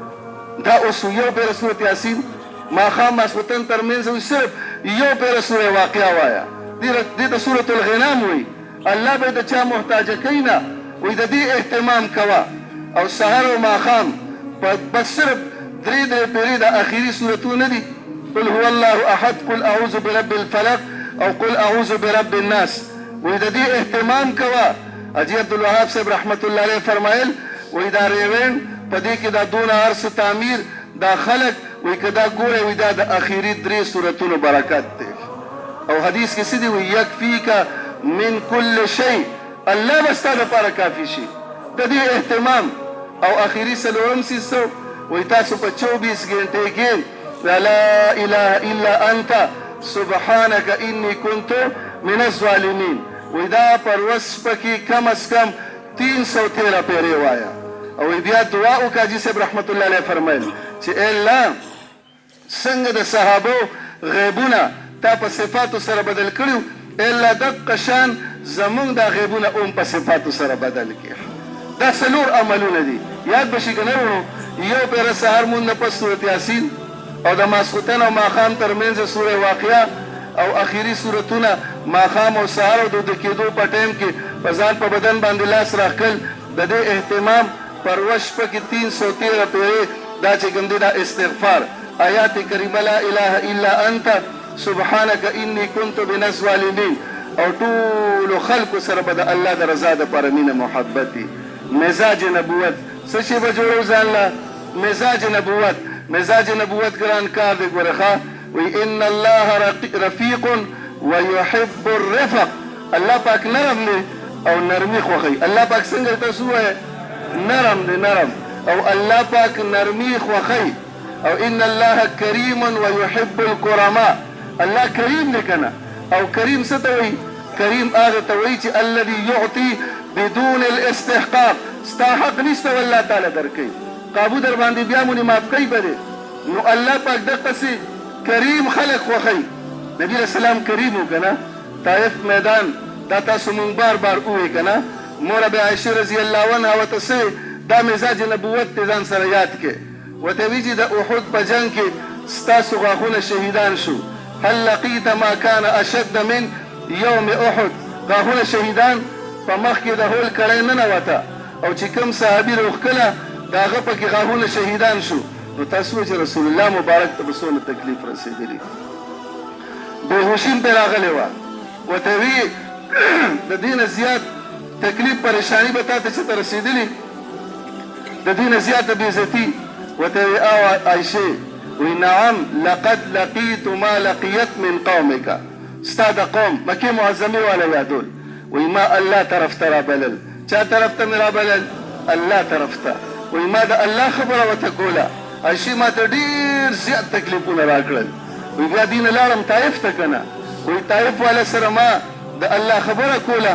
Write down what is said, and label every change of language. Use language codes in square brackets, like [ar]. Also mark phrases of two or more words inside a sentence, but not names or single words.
[ps] دا اوس یو پېره صورت یاسین ماښام ماسخوتن ترمنځ وایي صرف یو پېره سوره واقعه وایه دې ته صورت الغنام وایي الله به د چا محتاجه کوي نه وایي د دې اهتمام کوه او سهار او ماښام بس صرف درې پېرې د اخري صورتونه دي [ar] قل هو الله احد قل اعوذ برب الفلق [ps] او [ar] قل اعوذ برب الناس [ps] وایي د دې اهتمام کوه حاجي عبدالوهاب صاحب [ar] رحمت الله علیه [ps] فرمایل وایي دا ریوینډ په دې کې دا دونه هر څه تعمیر دا خلک وایي که دا ګوره وایي دا د اخري 3 صورتونو برکت دی او حدیث کې څه دي وایي [ar] یکفیکه من کل شی [ps] الله به ستا دپاره کافي شي د دې اهتمام او اخري څلورم څیز وایي تاسو په 24 ګنټې کې [ar] لا اله الا انت سبحانك انی كنت من الظالمین [ps] وایي دا پر ورځ شپه کې [ur] کم از کم [ps] 313 پېرې وایه او بیا دعا وکړه حاجي صاحب [ar] رحمت الله علیه [ps] فرمیل چې ای الله څنګه د صحابو غیبونه تا په صفاتو سره بدل کړي ای الله دقه شان زمونږ دا غیبونه هم په صفاتو سره بدل کړي دا څلور عملونه دي یاد به شي که نه ورو یو پېره سهار مونځ نه پس صورت یاسین او د ماسخوتن او ماښام ترمنځ سوره واقعه او اخري صورتونه ماښام او سهار او د ویده کېدو په ټایم کې په ځان په بدن باندې لاس راښکل د دې اهتمام پر ورځ شپه کې 313 پېرې دا چې کوم دی دا استغفار آیات کریمه [ar] لا اله الا انت سبحانك انی كنت من الظالمین [ps] او ټولو خلکو سره به د الله د رضا دپاره مینه محبت دي مزاج نبوت څه شی به جوړو ځان له مزاج نبوت ګران کار دی ګوره ښه وایي [ar] ان الله رفیق ویحب الرفق [ps] الله پاک نرم دی او نرمي خوښوي الله پاک څنګه تاسو ووایه نرم دی نرم او الله پاک نرمي خوښوي او [ar] ان الله کریم ویحب الکرماء [ps] الله کریم دی که نه او کریم څه ته وایي کریم هغه ته وایي چې [ar] الذي یعطي بدون الاستحقاق [ps] ستا حق نشته والله تعالی درکوي قابو در باندې بیا مونې معاف کوي به دی نو الله پاک دقسې کریم خلق خوښوي نبی [ar] علیه السلام [ps] کریم و که نه طایف میدان دا تاسو مونږ بار بار ووایي که نه موره بې عایشې [ar] رضی الله عنها [ps] ورته څه دا مزاج نبوت ته ځان سره یاد کې. ورته وایي چې د احد په جنګ کې ستاسو غاښونه شهیدان شو. [ar] هل لقیت ما کان اشد من یوم احد. [ps] غاښونه شهیدان په مخ کې د هول کړی ننوته او چې کوم صحابي روغکله د هغه پکې غاښونه شهیدان شو. نو تاسو وایئ چې رسول الله مبارک ته به څومره تکلیف رسېدلی. بېهوشي هم پرې راغلې وه. ورته وایي د دې نه زیات تکلیف پریشانی به تا ته چېرته رسېدلي، د دې نه زیاته بېعزتي. ورته وایي او عایشې وایي [ar] نعم لقد لقیت ما لقیت من قومک. [ps] ستا د قوم مکې معظمې والا یادول. وایي ما الله طرف ته رابلل. چا طرف ته مې رابلل؟ الله طرف ته. وایي ما د الله خبره ورته کوله. عایشې ما ته ډېر زیات تکلیفونه راکړل. وایي بیا دې نه لاړم طایف ته که نه. وایي طایف والا سره ما د الله خبره کوله.